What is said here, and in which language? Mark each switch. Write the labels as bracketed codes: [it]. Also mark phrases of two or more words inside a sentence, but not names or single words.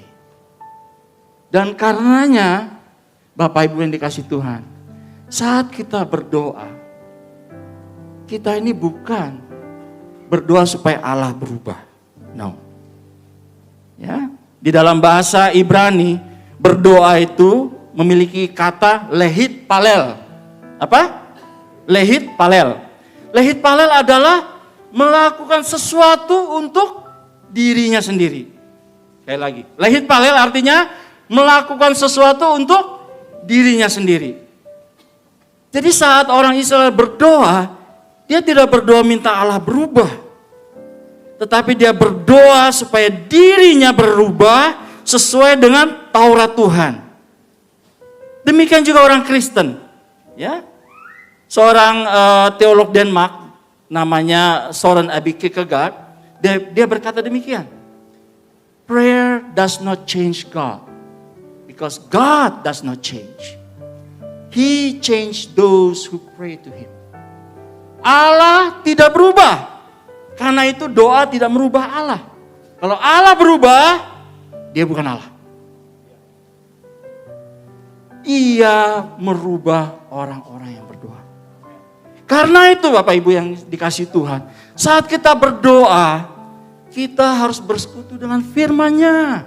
[id] Dan karenanya, Bapak Ibu yang dikasih Tuhan, saat kita berdoa, kita ini bukan berdoa supaya Allah berubah. No. Ya, di dalam bahasa Ibrani, berdoa itu memiliki kata [he] להתפלל. [id] Apa? [he] להתפלל. להתפלל [id] adalah melakukan sesuatu untuk dirinya sendiri. Sekali lagi, [he] להתפלל [id] artinya melakukan sesuatu untuk dirinya sendiri. Jadi saat orang Israel berdoa, dia tidak berdoa minta Allah berubah, tetapi dia berdoa supaya dirinya berubah sesuai dengan Taurat Tuhan. Demikian juga orang Kristen, ya. Seorang teolog Denmark namanya Søren Abbe Kierkegaard, dia berkata demikian. [en] Prayer does not change God, because God does not change. He changed those who pray to Him. [id] Allah tidak berubah. Karena itu doa tidak merubah Allah. Kalau Allah berubah, dia bukan Allah. Dia merubah orang-orang yang berdoa. Karena itu Bapak Ibu yang dikasih Tuhan, saat kita berdoa, kita harus bersekutu dengan firman-Nya.